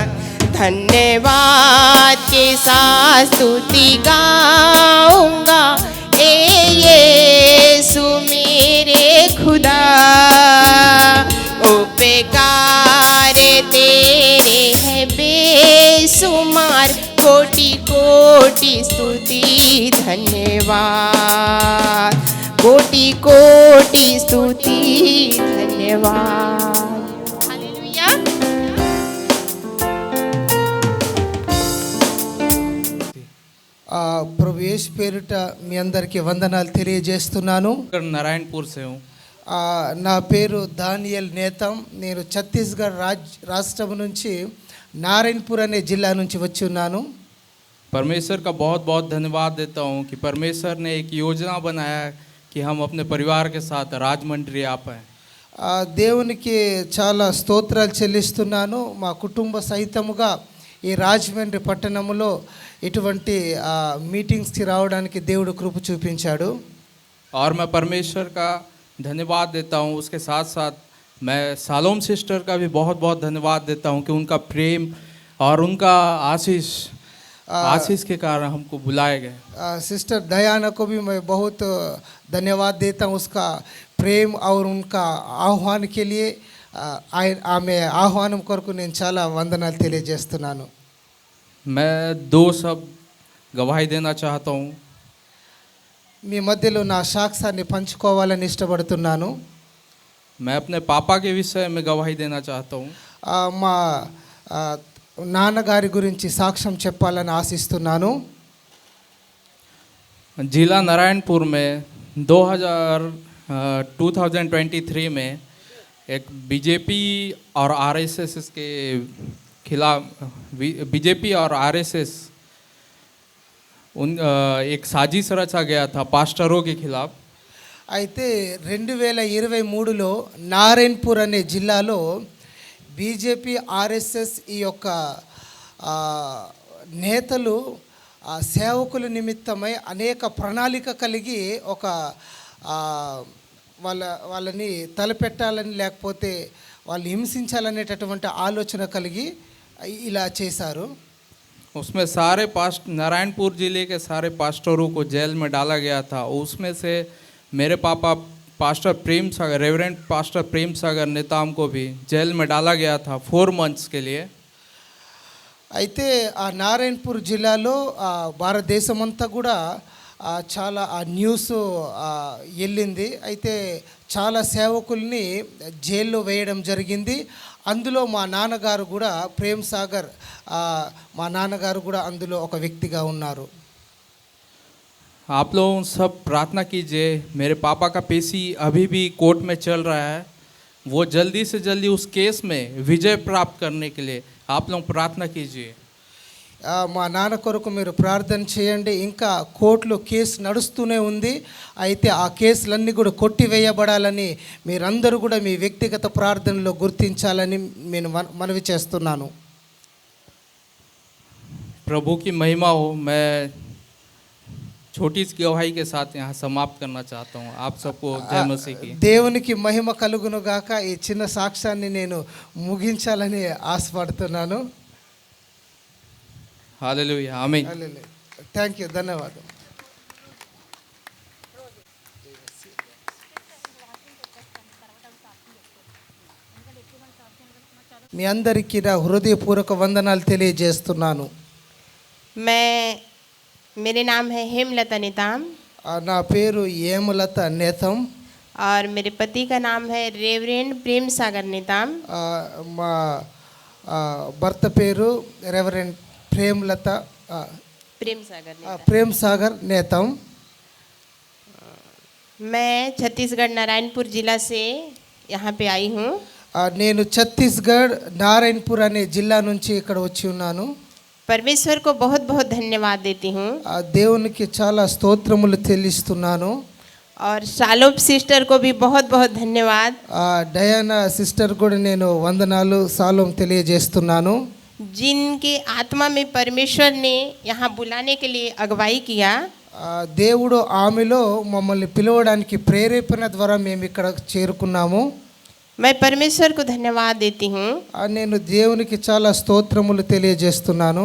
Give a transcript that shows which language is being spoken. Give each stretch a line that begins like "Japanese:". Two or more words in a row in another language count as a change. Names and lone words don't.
Hindi: धन्यवाद के साथ स्तुति गाऊंगा, ए यीशु मेरे खुदा, उपकार तेरे है बेसुमार, कोटि कोटि स्तुति धन्यवाद, कोटि कोटि स्तुति धन्यवाद। हालेलुया।
Telugu: ప్రభు యేసు పేరిట మీ అందరికీ వందనాలు తెలియజేస్తున్నాను.
Hindi: नारायणपुर से हूँ।
Telugu: నా పేరు దానియల్ నేతం. నేను ఛత్తీస్గఢ్ రాష్ట్రం నుంచి నారాయణపూర్ అనే జిల్లా నుంచి వచ్చి ఉన్నాను.
Hindi: परमेश्वर का बहुत बहुत धन्यवाद देता हूँ कि परमेश्वर ने एक योजना बनाया कि हम अपने परिवार के साथ राजमंड्री आ पाएँ।
Telugu: దేవునికి చాలా స్తోత్రాలు చెల్లిస్తున్నాను. మా కుటుంబ సహితముగా ఈ రాజమండ్రి పట్టణంలో ఇటువంటి మీటింగ్స్కి రావడానికి దేవుడు కృప చూపించాడు.
Hindi: और मैं परमेश्वर का धन्यवाद देता हूँ, उसके साथ साथ मैं सालोम सिस्टर का भी बहुत बहुत धन्यवाद देता हूँ कि उनका प्रेम और उनका आशीष के कारण हमको बुलाए गए। सिस्टर दयाना को भी मैं बहुत धन्यवाद देता हूँ, उसका प्रेम और उनका ఆహ్వాన్ के लिए
Telugu: ఆమె ఆహ్వానం కొరకు నేను చాలా వందనాలు తెలియజేస్తున్నాను.
Hindi: मैं दो शब्द गवाही देना चाहता हूँ।
Telugu: మీ మధ్యలో నా సాక్ష్యాన్ని పంచుకోవాలని ఇష్టపడుతున్నాను.
Hindi: मैं अपने पापा के विषय में गवाही देना चाहता हूँ।
Telugu: మా నాన్నగారి గురించి సాక్ష్యం చెప్పాలని ఆశిస్తున్నాను.
Hindi: जिला नारायणपुर में 2023 में एक बीजेपी और आरएसएस के खिलाफ, बीजेपी और आरएसएस एक साजिश रचा गया था पास्टरों के खिलाफ।
Telugu: అయితే 2023లో నారాయణపూర్ అనే జిల్లాలో బీజేపీ ఆర్ఎస్ఎస్ ఈ యొక్క నేతలు సేవకుల నిమిత్తమై అనేక ప్రణాళిక కలిగి ఒక వాళ్ళని తలపెట్టాలని లేకపోతే వాళ్ళు హింసించాలనేటటువంటి ఆలోచన కలిగి ఇలా చేశారు.
Hindi: उसमें सारे नारायणपुर जिले के सारे पास्टरों को जेल में डाला गया था। उसमें से मेरे पापा पास्टर प्रेम सागर, रेवरेंड पास्टर प्रेम सागर नेताम को भी जेल में डाला गया था 4 months के लिए।
Telugu: అయితే ఆ నారాయణపూర్ జిల్లాలో భారతదేశమంతా కూడా చాలా న్యూస్ వెళ్ళింది. అయితే చాలా సేవకుల్ని జైల్లో వేయడం జరిగింది. అందులో మా నాన్నగారు కూడా ప్రేమ్ సాగర్, మా నాన్నగారు కూడా అందులో ఒక వ్యక్తిగా ఉన్నారు.
Hindi: आप लोग सब प्रार्थना कीजिए, मेरे पापा का पेशी अभी भी कोर्ट में चल रहा है, वो जल्दी से जल्दी उस केस में विजय प्राप्त करने के लिए आप लोग प्रार्थना कीजिए।
Telugu: మా నాన్న కొరకు మీరు ప్రార్థన చేయండి. ఇంకా కోర్టులో కేసు నడుస్తూనే ఉంది. అయితే ఆ కేసులన్నీ కూడా కొట్టివేయబడాలని మీరందరూ కూడా మీ వ్యక్తిగత ప్రార్థనలో గుర్తించాలని నేను మనవి చేస్తున్నాను.
Hindi: प्रभु की महिमा हो। मैं छोटी सी गवाही के साथ यहाँ समाप्त करना चाहता हूँ। आप सबको जय मसीह की।
Telugu: దేవునికి మహిమ కలుగును గాక. ఈ చిన్న సాక్ష్యాన్ని నేను ముగించాలని ఆశపడుతున్నాను.
Hindi: हालेलुया, आमीन।
English: thank you, ధన్యవాదం.
Telugu: మీ అందరికీ నా హృదయపూర్వక వందనాలు తెలియజేస్తున్నాను.
Hindi: मेरे नाम है हेमलता नेताम
Telugu: నా పేరు ఏమలత నేతం.
Hindi: और मेरे पति का नाम है रेवरेंड प्रेम सागर नेताम।
Telugu: మా భర్త పేరు రెవరెండ్ ప్రేమలత
Hindi: प्रेम सागर नेताम।
Telugu: ప్రేమ్ సాగర్ నేతం.
Hindi: मैं छत्तीसगढ़ नारायणपुर जिला से यहाँ पे आई हूँ।
Telugu: నేను ఛత్తీస్గఢ్ నారాయణపూర్ అనే జిల్లా నుంచి ఇక్కడ వచ్చి ఉన్నాను.
Hindi: परमेश्वर को बहुत बहुत धन्यवाद देती हूँ।
Telugu: దేవునికి చాలా స్తోత్రములు చెల్లిస్తున్నాను.
Hindi: और शालोम सिस्टर को भी बहुत बहुत धन्यवाद।
Telugu: డయానా సిస్టర్ కూడా నేను వందనాలు సాలోం తెలియజేస్తున్నాను.
Hindi: जिनके आत्मा में परमेश्वर ने यहाँ बुलाने के लिए अगुवाई किया।
Telugu: దేవుడు ఆమెలో మమ్మల్ని పిలవడానికి ప్రేరేపణ ద్వారా మేము ఇక్కడ చేరుకున్నాము.
Hindi: मैं परमेश्वर को धन्यवाद देती हूँ।
Telugu: నేను దేవునికి చాలా స్తోత్రములు తెలియజేస్తున్నాను.